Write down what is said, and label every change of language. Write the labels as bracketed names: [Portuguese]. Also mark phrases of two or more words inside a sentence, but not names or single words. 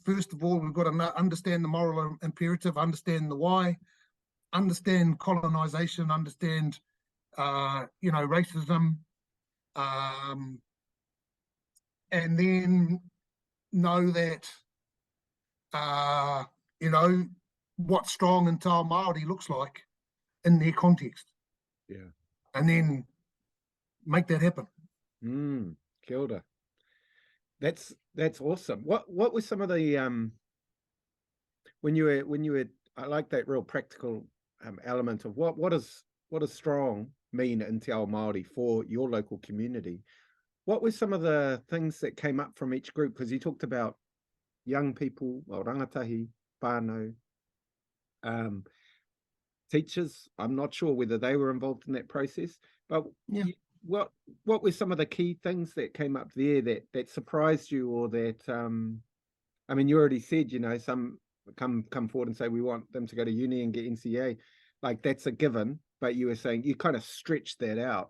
[English] First of all, we've got to understand the moral imperative, understand the why, understand colonization, understand, you know, racism, and then know that, you know, what strong and [Māori] Te Ao Māori [English] looks like in their context. Yeah. And then make that happen. [Māori] Kia ora. [English] That's awesome. What were some of the when you were I like that real practical element of what does strong mean in [Māori] Te Ao Māori [English] for your local community? What were some of the things that came up from each group? Because you talked about young people, well, [Māori] rangatahi, whānau, [English] teachers. I'm not sure whether they were involved in that process, but yeah. What were some of the key things that came up there that surprised you, or that I mean, you already said, you know, some come forward and say we want them to go to uni and get NCA, like that's a given, but you were saying you kind of stretched that out.